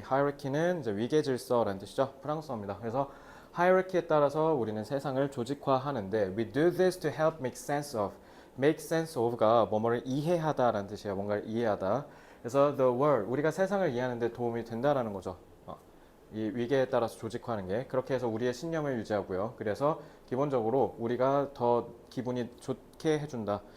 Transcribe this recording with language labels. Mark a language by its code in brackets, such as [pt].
[ko] hierarchy는 이제 위계 질서라는 뜻이죠. 프랑스어입니다. 그래서 hierarchy에 따라서 우리는 세상을 조직화하는데 [en] we do this to help make sense of. make sense of [ko] 가 뭐뭐를 이해하다라는 뜻이에요. 뭔가를 이해하다. 그래서 [en] the world [ko] 우리가 세상을 이해하는데 도움이 된다라는 거죠. 이 위계에 따라서 조직화하는 게 그렇게 해서 우리의 신념을 유지하고요. 그래서 기본적으로 우리가 더 기분이 좋게 해준다.